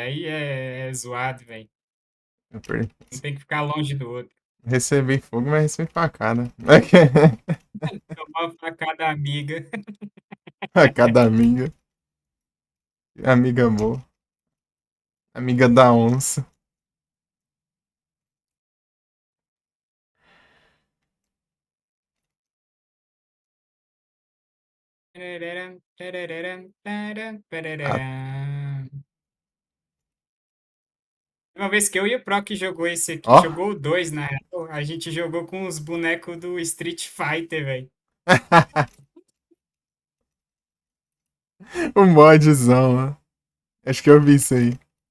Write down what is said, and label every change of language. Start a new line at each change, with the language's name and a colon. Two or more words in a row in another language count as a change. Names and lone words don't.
Portuguese: Aí é zoado, velho. Eu perdi. Não tem que ficar longe do outro. Recebi fogo, mas recebi facada. Tomar uma facada amiga. Facada amiga. Amiga boa. Amiga da onça. Parararam, parararam, taram, Ah, parararam. Uma vez que eu e o Proc jogou esse aqui, ó. jogou o 2 na real, a gente jogou com os bonecos do Street Fighter, velho. O modzão, ó. Acho que eu vi isso aí.